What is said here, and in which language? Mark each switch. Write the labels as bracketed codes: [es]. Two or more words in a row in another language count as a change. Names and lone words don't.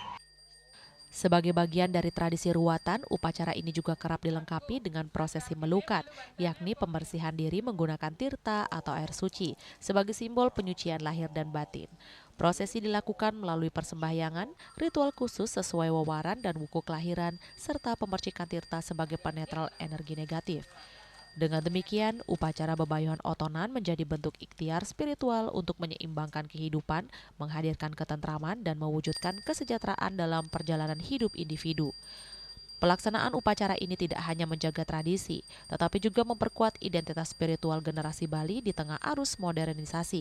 [id] Sebagai bagian dari tradisi ruatan, upacara ini juga kerap dilengkapi dengan prosesi melukat, yakni pembersihan diri menggunakan tirta atau air suci sebagai simbol penyucian lahir dan batin. Prosesi dilakukan melalui persembahyangan, ritual khusus sesuai wewaran dan wuku kelahiran, serta pemercikan tirta sebagai penetral energi negatif. Dengan demikian, upacara bebayuhan otonan menjadi bentuk ikhtiar spiritual untuk menyeimbangkan kehidupan, menghadirkan ketentraman, dan mewujudkan kesejahteraan dalam perjalanan hidup individu. Pelaksanaan upacara ini tidak hanya menjaga tradisi, tetapi juga memperkuat identitas spiritual generasi Bali di tengah arus modernisasi.